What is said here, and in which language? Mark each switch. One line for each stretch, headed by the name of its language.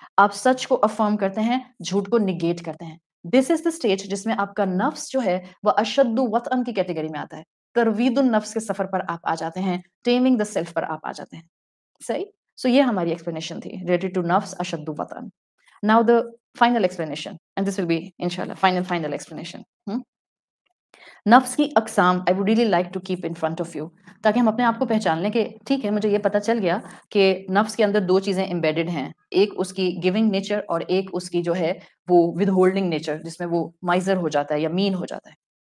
Urdu: آپ سچ کو افرم کرتے ہیں, جھوٹ کو نگیٹ کرتے ہیں.
English: this is the stage
Urdu: جس میں آپ کا نفس جو ہے وہ اشد وطئن کی کیٹیگری میں آتا ہے. تروید النفس کے سفر پر آپ آ جاتے ہیں, ٹیمنگ دا سیلف پر آپ آ جاتے ہیں. صحیح. سو یہ ہماری ایکسپلینیشن تھی ریلیٹڈ ٹو نفس اشد وطئن.
English: Now the final explanation, and this will be inshallah final explanation.
Urdu: نفس کی اقسام
English: I would really like to keep in front of you,
Urdu: تاکہ ہم اپنے آپ کو پہچان لیں کہ ٹھیک ہے, مجھے یہ پتا چل گیا کہ نفس کے اندر دو چیزیں embedded ہیں, ایک اس کی گیونگ نیچر اور ایک اس کی جو ہے وہ ود ہولڈنگ نیچر, جس میں وہ مائزر ہو جاتا ہے یا مین ہو جاتا ہے.